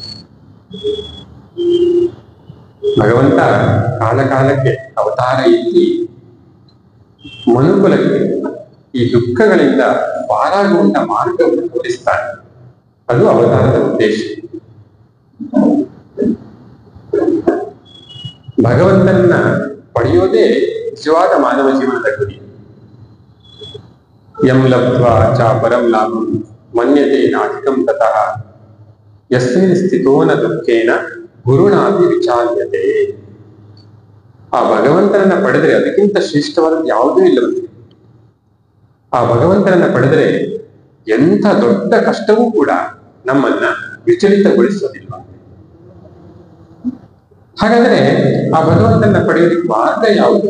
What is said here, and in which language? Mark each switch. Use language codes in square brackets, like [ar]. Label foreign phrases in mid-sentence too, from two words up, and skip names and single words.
[kn] ಭಗವಂತ ಕಾಲ ಕಾಲಕ್ಕೆ ಅವತಾರ ಎತ್ತಿ ಮನುಕುಲಕ್ಕೆ ಈ ದುಃಖಗಳಿಂದ ಪಾರಾಗುವಂತ ಮಾರ್ಗವನ್ನು ತೋರಿಸ್ತಾನೆ. ಅದು ಅವತಾರದ ಉದ್ದೇಶ. ಭಗವಂತನನ್ನ ಪಡೆಯೋದೇ ನಿಜವಾದ ಮಾನವ ಜೀವನದ ಗುರಿ. [sa] ಯಂ ಲಬ್ಧ್ವಾ ಚ ಪರಂ ಲಾಭಂ ಮನ್ಯತೆ ನಾಧಿಕಂ ತತಃ ಯಸ್ಮಿನ್ ಸ್ಥಿತೋ ನ ದುಃಖೇನ ಗುರುಣಾಪಿ ವಿಚಾರ್ಯತೆ. [kn] ಆ ಭಗವಂತನನ್ನ ಪಡೆದರೆ ಅದಕ್ಕಿಂತ ಶ್ರೇಷ್ಠವಾದ ಯಾವುದೂ ಇಲ್ಲವಂತೆ. ಆ ಭಗವಂತನನ್ನ ಪಡೆದರೆ ಎಂಥ ದೊಡ್ಡ ಕಷ್ಟವೂ ಕೂಡ ನಮ್ಮನ್ನ ವಿಚಲಿತಗೊಳಿಸೋದಿಲ್ಲ. ಹಾಗಾದ್ರೆ ಆ ಭಗವಂತನ ಪಡೆಯೋದಕ್ಕೆ ಮಾರ್ಗ ಯಾವುದು?